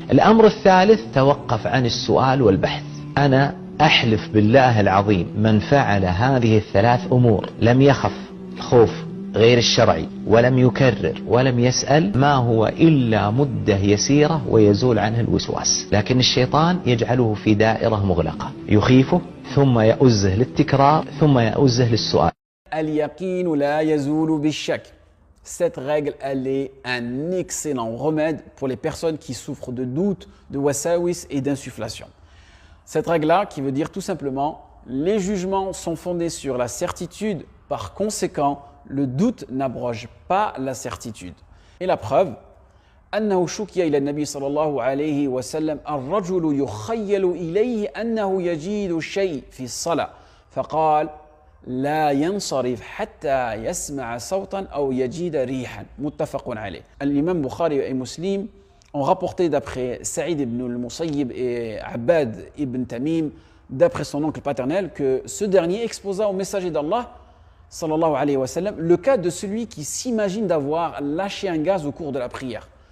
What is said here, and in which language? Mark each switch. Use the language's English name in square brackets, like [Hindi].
[Arabic] الأمر الثالث: توقف عن السؤال والبحث. أنا أحلف بالله العظيم من فعل هذه ال3 أمور لم يخف الخوف غير الشرعي ولم يكرر ولم يسأل، ما هو إلا مدة يسيرة ويزول عنه الوسواس، لكن الشيطان يجعله في دائرة مغلقة، يخيفه ثم يؤزه للتكرار ثم يؤزه للسؤال. اليقين لا يزول بالشك. [French] Cette règle, elle est un excellent remède pour les personnes qui souffrent de doutes, de wasawis et d'insufflation. Cette règle-là, qui veut dire tout simplement, les jugements sont fondés sur la certitude, par conséquent, le doute n'abroge pas la certitude. Et la preuve, [Arabic] أنه شكي إلى النبي صلى الله عليه وسلم الرجل يخيل إليه أنه يجد شيء في الصلاة فقال لا ينصرف حتى يسمع صوتا أو يجد ريحا متفق عليه. [French] الإمام Bukhari et Muslim ont rapporté d'après Saïd ibn al-Musayyib et Abbad ibn Tamim, d'après son oncle paternel, que ce dernier exposa au messager d'Allah sallallahu alayhi wa sallam le cas de celui qui s'imagine d'avoir lâché un gaz au cours de la prière.